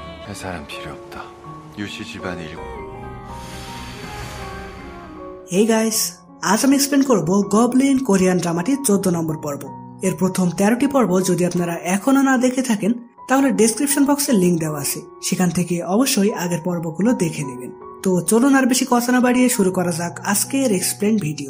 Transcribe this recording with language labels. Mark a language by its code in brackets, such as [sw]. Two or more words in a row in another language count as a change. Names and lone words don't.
[ko] 사람 필요 없다. 유씨 집안 일고. [en] Hey guys, [bn] আজ আমি এক্সপ্লেন করব গবলিন কোরিয়ান ড্রামাটির 14 নম্বর পর্ব। এর প্রথম 13টি পর্ব যদি আপনারা এখনো না দেখে থাকেন তাহলে [en] description box [bn] লিংক দেওয়া আছে, সেখান থেকে অবশ্যই আগের পর্বগুলো দেখে নেবেন। তো চলুন আর বেশি কথা না বাড়িয়ে শুরু করা যাক আজকের [en] explain video.